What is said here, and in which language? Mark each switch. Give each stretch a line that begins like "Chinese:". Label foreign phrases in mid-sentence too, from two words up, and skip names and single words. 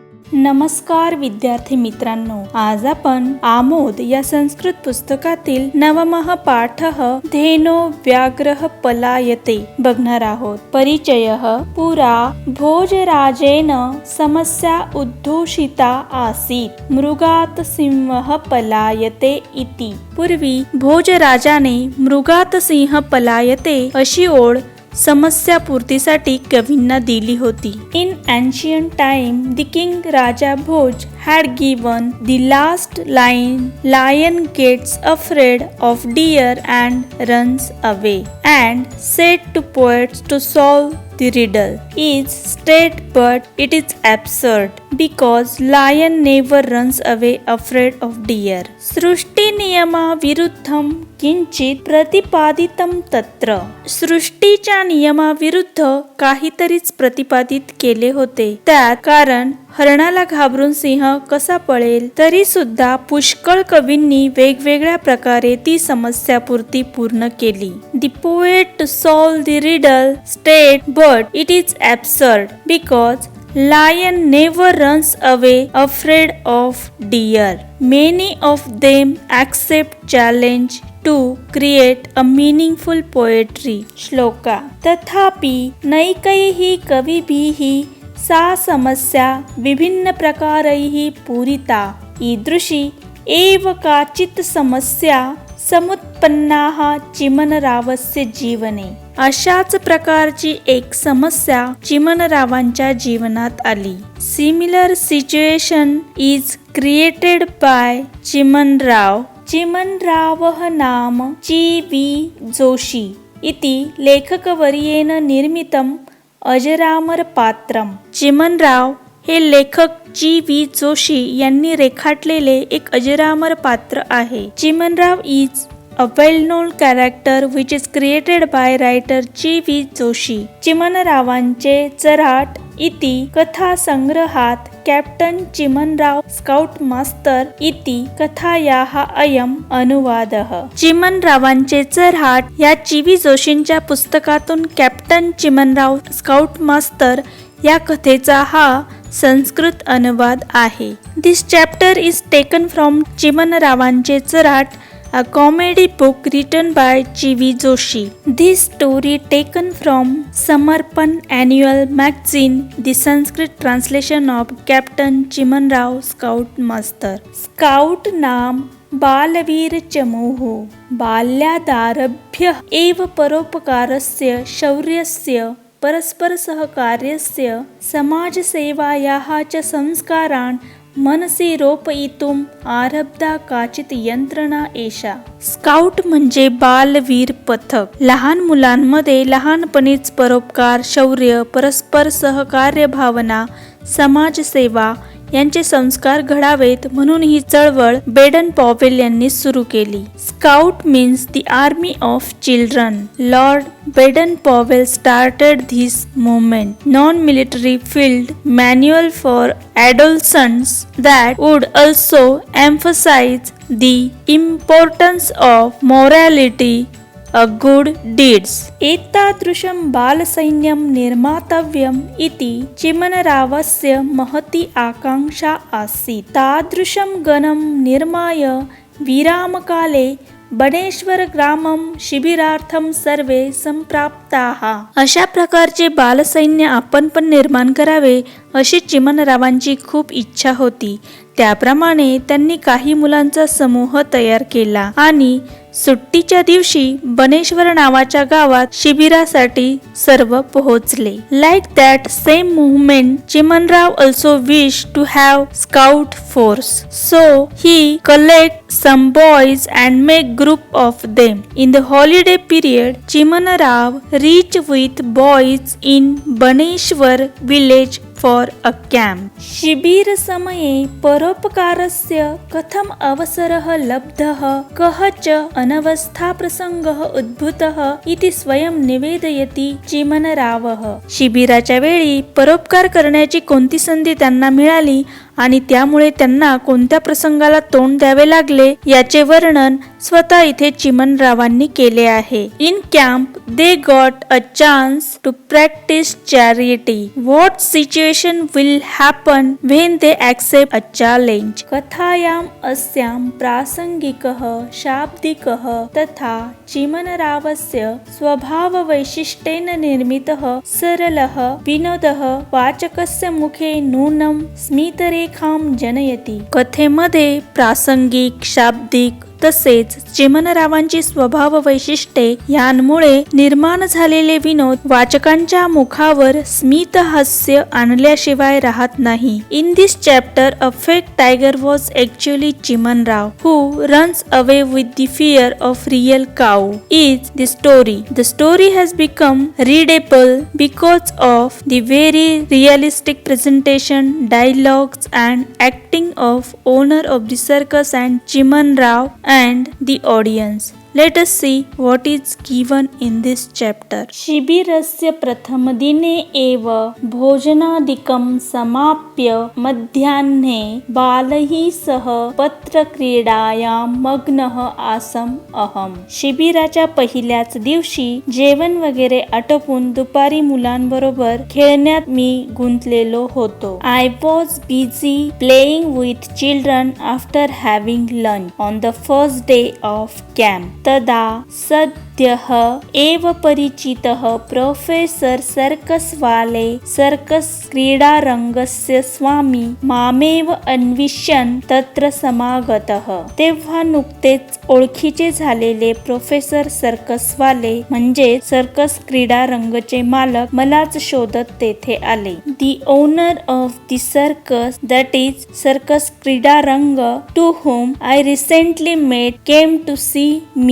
Marathi: नमस्कार विद्यार्थी मित्रांनो, आज आपण आमोद या संस्कृत पुस्तकातील नवमः पाठः धेनो व्याघ्रः पलायते बघणार आहोत.
Sanskrit: परिचयः. पुरा भोजराजेन समस्या उद्धोषिता आसीत् मृगात सिंहः पलायते इति.
Marathi: पूर्वी भोजराजाने
Sanskrit: मृगात सिंह पलायते
Marathi: अशी ओळ समस्या पूर्तीसाठी कवींना दिली होती.
English: इन ancient time, the king Raja Bhoj had given the last line, lion gets afraid of deer and runs away, and said to poets to solve the riddle is straight but it is absurd because lion never runs away afraid of deer.
Sanskrit: सृष्टी नियमा विरुद्धम किंचित प्रतिपादितम तत्र.
Marathi: सृष्टीच्या नियमाविरुद्ध काहीतरीच प्रतिपादित केले होते. त्यात कारण हरणाला घाबरून सिंह कसा पळेल, तरी सुद्धा पुष्कळ कवींनी वेगवेगळ्या प्रकारे ती समस्यापूर्ती पूर्ण केली.
English: The poet to solve the riddle state but it is absurd because lion never runs away afraid of deer. Many of them accept challenge to create a meaningful poetry.
Sanskrit: श्लोका. तथापि नैकैः कविभिः सा समस्या विभिन्न प्रकारैः पूरिता. ईदृशी एव काचित् समस्या समुत्पन्नाः चिमनरावस्य जीवने.
Marathi: अशाच प्रकारची एक समस्या चिमनरावांच्या जीवनात आली.
English: similar situation is created by Chimanrao.
Sanskrit: चिमनरावः नाम जी.वी. जोशी इति लेखकवर्येण निर्मितम् अजरामर पात्रम.
Marathi: चिमनराव हे लेखक जी.वी. जोशी यांनी रेखाटलेले एक अजरामर पात्र आहे.
English: चिमनराव इज a well-known character which is created by writer जी.वी. जोशी.
Sanskrit: चिमनरावांचे चराट इति कथा संग्रहात कॅप्टन चिमनराव स्काउट मास्तर इति कथायाः अयम अनुवादः.
Marathi: चिमनरावांचे चराट या जी.वी. जोशींच्या पुस्तकातून कॅप्टन चिमनराव स्काउट मास्तर या कथेचा हा संस्कृत अनुवाद आहे.
English: this chapter is taken from चिमनरावांचे चराट, a comedy book written by G.V. Joshi. This story taken from Samarpan Annual Magazine, the Sanskrit translation of Captain Chimanrao Scout Master.
Sanskrit: Scout नाम बालवीर चमूः. बाल्यादारभ्य एव परोपकारस्य, शौर्यस्य, परस्पर सहकार्यस्य, समाजसेवायाः च संस्कारान् मनसी रोपयितुम आरब्धा काचित यंत्रणा एषा.
Marathi: स्काउट म्हणजे बालवीर पथक. लहान मुलांमध्ये लहानपणीच परोपकार, शौर्य, परस्पर सहकार्य भावना, समाजसेवा यांचे संस्कार घडावेत म्हणून ही चळवळ बेडन पॉवेल यांनी सुरू केली.
English: Scout means the army of children. लॉर्ड बेडन पॉवेल started this movement, non-military field manual for adolescents that would also emphasize the importance of morality, a good deeds.
Sanskrit: एतादृशं बालसैन्यं निर्मातव्यम् इति चिमनरावस्य महती आकांक्षा आसीत्. तादृशं गणं निर्माय विरामकाले बनेश्वर ग्रामं शिबिरार्थं सर्वे संप्राप्ताः.
Marathi: अशा प्रकारचे बालसैन्य आपण पण निर्माण करावे अशी चिमनरावांची खूप इच्छा होती. त्याप्रमाणे त्यांनी काही मुलांचा समूह तयार केला आणि सुट्टीच्या दिवशी बनेश्वर नावाच्या गावात शिबिरासाठी सर्व पोहोचले.
English: like that same movement Chimanrao also wish to have scout force. so he collect some boys and make group of them. in the holiday period Chimanrao reach with boys in Baneshwar village for a camp.
Sanskrit: शिबिर समये परोपकारस्य कथम अवसरः लब्धः, कः च अनवस्था प्रसंगः उद्भूतः इति स्वयं निवेदयति चिमनरावः.
Marathi: शिबिराच्या वेळी परोपकार करण्याची कोणती संधी त्यांना मिळाली आणि त्यामुळे त्यांना कोणत्या प्रसंगाला तोंड द्यावे लागले याचे वर्णन स्वतः इथे चिमणरावांनी केले आहे.
English: in camp they got a chance to practice charity. what situation will happen when they accept a challenge.
Sanskrit: कथायाम अस्याम प्रासंगिकः शाब्दिकः तथा चिमणरावस्य स्वभाववैशिष्ट्येन निर्मितः सरलः विनोदः वाचकस्य मुखे नूनं स्मितरेखां जनयति.
Marathi: कथेमध्ये प्रासंगिक, शाब्दिक तसेच चिमणरावांची स्वभाव वैशिष्ट्ये यांमुळे निर्माण झालेले विनोद वाचकांच्या मुखावर स्मित हास्य आणल्याशिवाय राहत नाही.
English: in this chapter a fake tiger was actually Chimanrao who runs away with the fear of real cow is the story. the story has become readable because of the very realistic presentation, dialogues and acting of owner of the circus and Chimanrao and the audience. Let us see what is given in this chapter.
Sanskrit: शिबिरस्य प्रथमदिने एव भोजनादिकं समाप्य मध्याह्ने बालैः सह पत्रक्रीडायां मग्नः आसम् अहम्.
Marathi: शिबिराच्या पहिल्याच दिवशी जेवण वगैरे आटोपून दुपारी मुलांबरोबर खेळण्यात मी गुंतलेलो होतो.
English: I was busy playing with children after having lunch on the first day of camp.
Sanskrit: तदा सद्यः एव परिचितः प्रोफेसर सर्कसवाले सर्कस क्रीडारंगस्य स्वामी मामेव अन्विष्यन् तत्र समागतः.
Marathi: तेव्हा नुकतेच ओळखीचे झालेले प्रोफेसर सर्कसवाले म्हणजे सर्कस क्रीडारंगचे मालक मलाच शोधत तेथे आले.
English: The owner of the circus, that is सर्कस क्रीडारंग, to whom I recently met, came to see me.